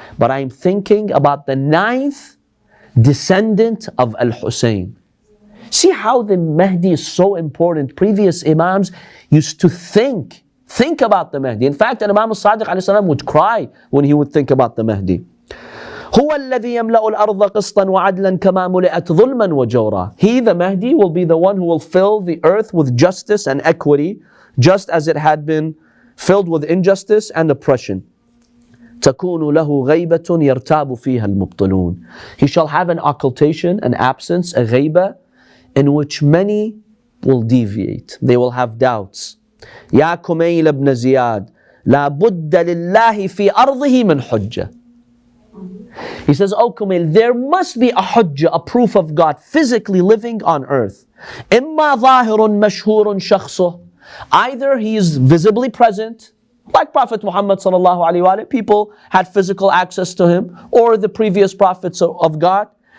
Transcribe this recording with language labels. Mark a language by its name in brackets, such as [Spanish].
[English] But I'm thinking about the 9th descendant of Al-Husayn. See how the Mahdi is so important. Previous Imams used to think about the Mahdi. In fact, Imam al-Sadiq alayhi salam would cry when he would think about the Mahdi. [Arabic] هو الذي يملأ الأرض قسطا وعدلا كما ملئت ظلما وجورا. [English] He, the Mahdi, will be the one who will fill the earth with justice and equity, just as it had been filled with injustice and oppression. [Arabic] تكون له غيبة يرتاب فيها المبطلون. [English] He shall have an occultation, an absence, a ghayba, in which many will deviate. They will have doubts. [Arabic] يا كميل ابن زياد لا بد لله في أرضه من حجة. [English] He says, oh Kumail, there must be a hujjah, a proof of God physically living on earth. [Arabic] إما ظاهر مشهور شخصه. [English] Either he is visibly present, like Prophet Muhammad sallallahu alaihi wasallam, people had physical access to him, or the previous prophets of God.